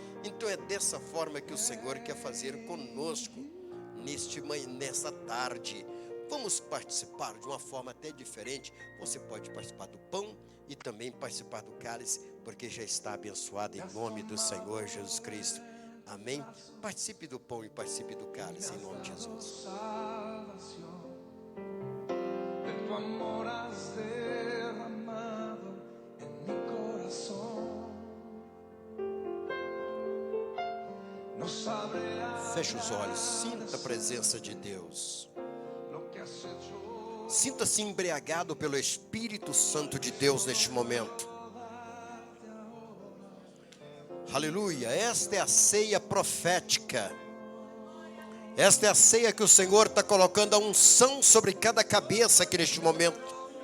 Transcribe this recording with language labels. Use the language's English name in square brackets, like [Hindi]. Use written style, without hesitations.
[Portuguese] Então é dessa forma que o Senhor quer fazer conosco nessa tarde. Vamos participar de uma forma até diferente. Você pode participar do pão e também participar do cálice, porque já está abençoado em nome do Senhor Jesus Cristo. Amém? Participe do pão e participe do cálice em nome de Jesus. [Spanish] De tu amor has derramado en mi corazón. No sabré [Portuguese] Feche os olhos, sinta a presença de Deus. [Spanish] lo que has hecho. [Portuguese] Sinta-se embriagado pelo Espírito Santo de Deus neste momento. Aleluia, esta é a ceia profética. Esta é a ceia que o Senhor está colocando a unção sobre cada cabeça aqui neste momento.